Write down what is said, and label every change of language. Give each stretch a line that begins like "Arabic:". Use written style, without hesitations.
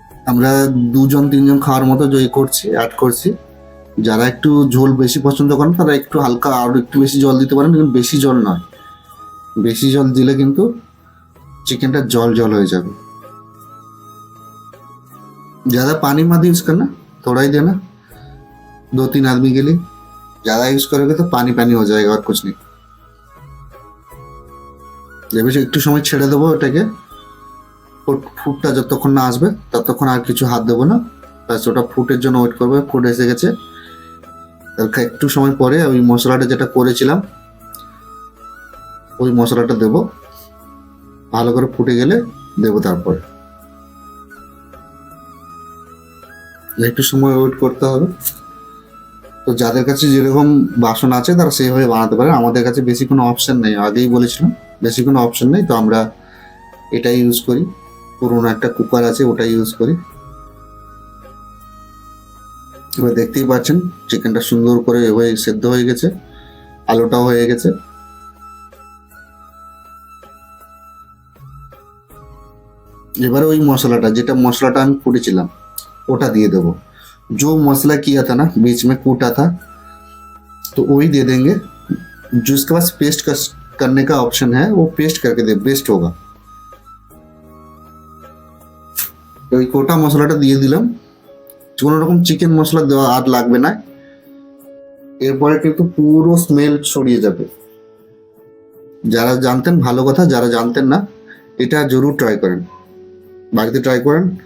Bangla: আমরা 2-3 জন খাওয়ার মতো অ্যাড করছি। যারা একটু ঝোল বেশি পছন্দ করেন তারা একটু হালকা আর একটু বেশি জল দিতে পারেন, কিন্তু বেশি জল নয়। বেশি জল দিলে কিন্তু চিকেনটা জল জল হয়ে যাবে।
Hindi: ज़्यादा पानी मत यूज करना, थोड़ा ही देना। 2-3 आदमी के लिए ज़्यादा यूज करोगे तो पानी पानी हो जाएगा और कुछ नहीं।
Bangla: এবার একটু সময় ছেড়ে দেবো ওটাকে, ফুটটা যতক্ষণ না আসবে ততক্ষণ আর কিছু হাত দেবো না, ব্যাস ওটা ফুটের জন্য ওয়েট করবে। ফুট এসে গেছে, একটু সময় পরে ওই মশলাটা যেটা করেছিলাম ওই মশলাটা দেবো, ভালো করে ফুটে গেলে দেবো। তারপরে একটু সময় ওয়েট করতে হবে। তো যাদের কাছে যেরকম বাসন আছে তারা সেইভাবে বানাতে পারে, আমাদের কাছে বেশি কোনো অপশন নেই, আগেই বলেছিলাম বেশি কোনো অপশন নেই, তো আমরা এটাই ইউজ করি। পুরোনো একটা কুকার আছে ওটাই ইউজ করি। এবার দেখতেই পাচ্ছেন চিকেনটা সুন্দর করে এভাবে সেদ্ধ হয়ে গেছে, আলুটাও হয়ে গেছে। এবারে ওই যেটা মশলাটা আমি কুটেছিলাম ওটা দিয়ে देबो।
Hindi: जो मसला किया था ना बीच में कूटा था तो वही दे देंगे। जो इसके पास पेस्ट करने का ऑप्शन है वो पेस्ट करके दे, बेस्ट होगा।
Bangla: ওই কোটা মশলাটা দিয়ে দিলাম, কোনো রকম চিকেন মশলা দেওয়া আর লাগবে না। এরপরে কিন্তু পুরো স্মেল ছড়িয়ে যাবে। যারা জানতেন ভালো কথা, যারা জানতেন না এটা জরুর ট্রাই করেন, বাড়িতে ট্রাই করেন।